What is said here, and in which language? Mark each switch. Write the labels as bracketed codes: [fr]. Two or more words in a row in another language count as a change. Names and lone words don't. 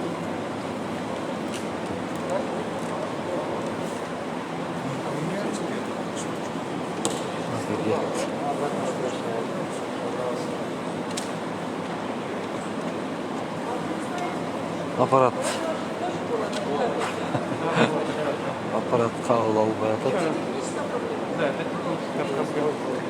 [ru] Офигеть. Обратно скручиваем. Пожалуйста. Аппарат. [ky] Аппарат кабыл албай атат. [ru] Да, это техническая проблема.